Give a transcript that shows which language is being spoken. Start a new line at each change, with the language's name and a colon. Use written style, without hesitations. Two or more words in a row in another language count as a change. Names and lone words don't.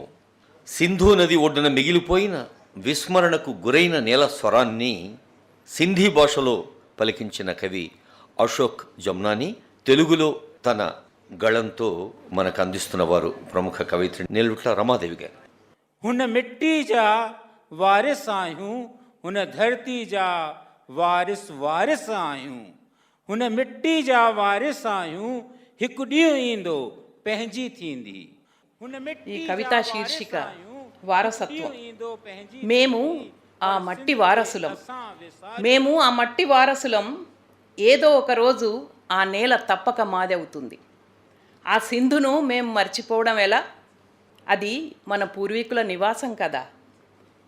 Telugu: సింధు నది ఒడ్డున మిగిలిపోయిన విస్మరణకు గురైన నేల స్వరాన్ని సింధీ భాషలో పలికించిన కవి అశోక్ జమ్నాని తెలుగులో తన గళంతో మనకు అందిస్తున్నవారు ప్రముఖ కవిత్రి నెల్లుట్ల రమాదేవి గారు.
Sindhi: हुन मिट्टी जा वारिस आयूं, हुन धरती जा वारिस वारिस आयूं, हुन मिट्टी जा वारिस आयूं, हिकु ॾींहुं ईंदो पंहिंजी थींदी.
Telugu: ఈ కవితా శీర్షిక వారసత్వం. మేము ఆ మట్టి వారసులం. మేము ఆ మట్టి వారసులం. ఏదో ఒక రోజు ఆ నేల తప్పక మాదవుతుంది. ఆ సింధును మేము మర్చిపోవడం ఎలా? అది మన పూర్వీకుల నివాసం కదా.